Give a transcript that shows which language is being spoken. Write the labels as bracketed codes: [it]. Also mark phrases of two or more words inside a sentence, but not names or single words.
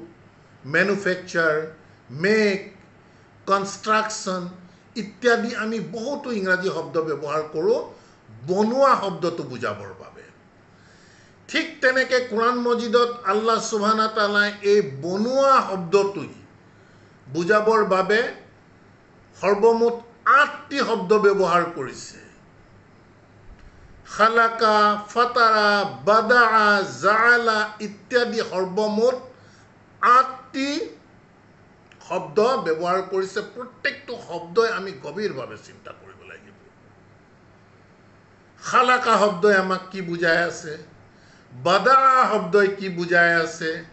[as] মেনুফেকচাৰ, মেক, কনষ্ট্ৰাকশ্যন ইত্যাদি আমি বহুতো ইংৰাজী শব্দ ব্যৱহাৰ কৰোঁ বনোৱা শব্দটো বুজাবৰ বাবে। ঠিক তেনেকৈ কোৰাণ মজিদত [ar] الله سبحانه تعالى [as] এই বনোৱা শব্দটোই বুজাবৰ বাবে সৰ্বমুঠ 8টি শব্দ ব্যৱহাৰ কৰিছে। [ar] خلق، فطر، بدع، جعل [as] ইত্যাদি সৰ্বমুঠ 8টি শব্দ ব্যৱহাৰ কৰিছে। প্ৰত্যেকটো শব্দই আমি গভীৰভাৱে চিন্তা কৰিব লাগিব। খালাকা শব্দই আমাক কি বুজাই আছে, বাদা শব্দই কি বুজাই আছে।